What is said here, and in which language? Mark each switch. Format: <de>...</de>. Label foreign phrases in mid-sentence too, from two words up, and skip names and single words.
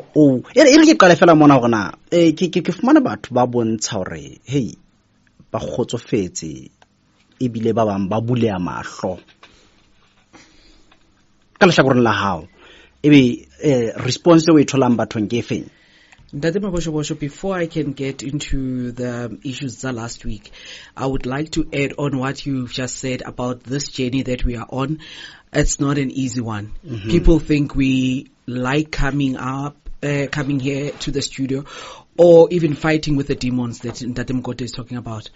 <st>o e re ke qale fela mona hore na ke fumana batho ba bontsha hore hey ba kgotsofetse e bile ba bang ba buleya mahlo ka lehlakoreng la hao ebe response o e tholang bathong ke efeng? Ntate Mabosho,</st> <en>before I can get into the issues that last week, I would like to add on what you've just said about this journey that we are on. It's not an easy one. People think we like coming up coming here to the studio, or even fighting with the demons that Ntate Mkoto is talking about.</en>